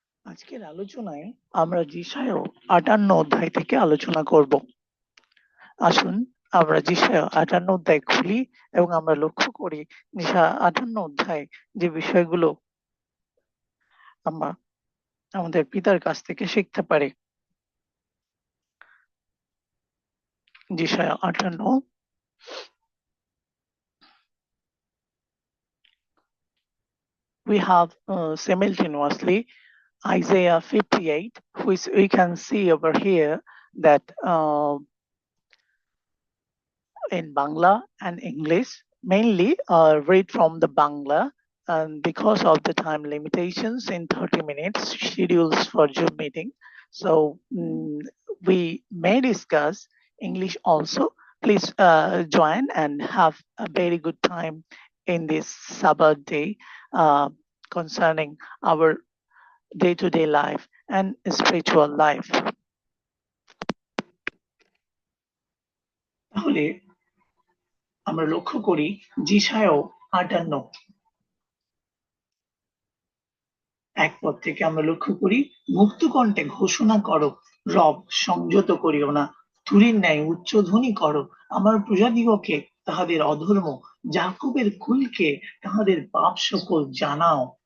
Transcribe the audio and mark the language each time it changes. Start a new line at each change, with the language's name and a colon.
Bangla: আজকের আলোচনায় আমরা যিশায়া 58 অধ্যায় থেকে আলোচনা করব। আসুন আমরা যিশায়া 58 অধ্যায় খুলি এবং আমরা লক্ষ্য করি যিশায়া 58 অধ্যায় যে বিষয়গুলো আমরা আমাদের পিতার কাছ থেকে শিখতে পারি।
English: যিশায়া 58, we have simultaneously Isaiah 58, which we can see over here that in Bangla and English, mainly read from the Bangla, and because of the time limitations in 30 minutes schedules for Zoom meeting, so we may discuss English also. Please join and have a very good time in this Sabbath day concerning our day-to-day life and spiritual life.
Bangla: তাহলে আমরা লক্ষ্য করি যিশায়া 58 এক পদ থেকে আমরা লক্ষ্য করি, মুক্ত কণ্ঠে ঘোষণা করো, রব সংযত করিও না, তুরীর ন্যায় উচ্চধ্বনি করো, আমার প্রজাদিগকে তাহাদের অধর্ম, যাকবের কুলকে তাহাদের পাপ সকল জানাও।